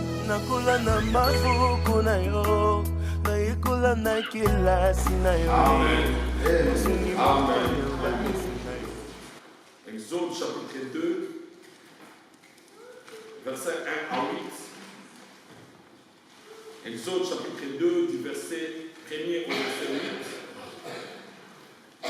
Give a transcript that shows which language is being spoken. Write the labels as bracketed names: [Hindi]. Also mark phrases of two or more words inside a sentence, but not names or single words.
[Lingala] nakula na mafuku na yo, naikula na kilasi na yo. [French] Amen. Amen. Exode chapitre 2, verset 1 à 8. Exode chapitre 2, du verset 1er au verset 8.